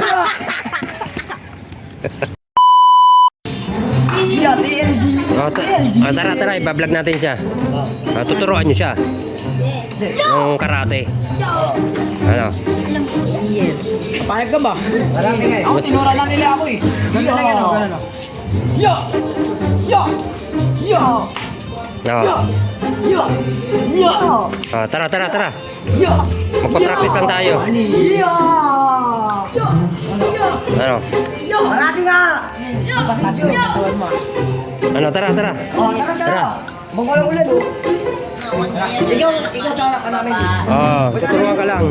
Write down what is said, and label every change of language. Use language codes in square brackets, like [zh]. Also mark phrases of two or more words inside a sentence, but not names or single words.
[tl] Tara, ibablog natin siya. Tuturuan nyo siya. Ng karate. Ano? Papayag ka ba? Marami nga eh. Ako, tinura lang nila ako eh. Ganun lang yan, ganun. Ya! Ya! Ya! Ya! Ya! Tara. Ya! Magpa-practice lang tayo. Ano? Marami nga. Ano, tara. Tara. Bangkala ulit oh. Ikaw sa ka namin. Tuturuan ka lang.